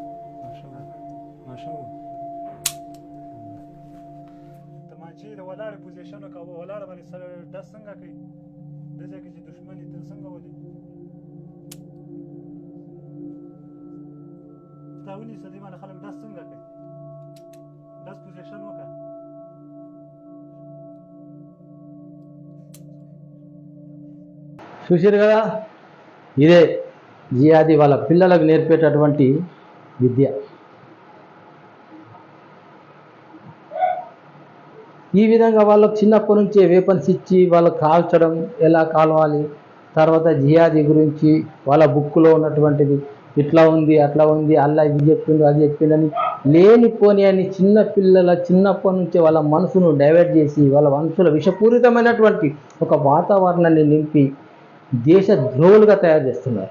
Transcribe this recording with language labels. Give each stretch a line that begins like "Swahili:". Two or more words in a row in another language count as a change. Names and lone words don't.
Pashto: ماشه تمانچې د ولاړې پوزیشن وکړه. ولاړه باندې سره ډز څنګه کوي؟ دې ځای کې چې دښمن یې ته څنګه ولي تاوني سدي ما خلق داس څنګه کوي داس پوزیشن وکړه
Telugu: చూశారు కదా, ఇదే జిహాదీ వాళ్ళ పిల్లలకు నేర్పేటటువంటి విద్య. ఈ విధంగా వాళ్ళకు చిన్నప్పటి నుంచే వేపన్స్ ఇచ్చి వాళ్ళకు కాల్చడం, ఎలా కాలవాలి, తర్వాత జిహాదీ గురించి వాళ్ళ బుక్లో ఉన్నటువంటిది ఇట్లా ఉంది అట్లా ఉంది, అల్లా ఇది చెప్పిండు అది చెప్పిండని లేనిపోని అని చిన్నప్పటి నుంచే వాళ్ళ మనసును డైవర్ట్ చేసి వాళ్ళ మనసులో విషపూరితమైనటువంటి ఒక వాతావరణాన్ని నింపి దేశ ద్రోహులుగా తయారు చేస్తున్నారు.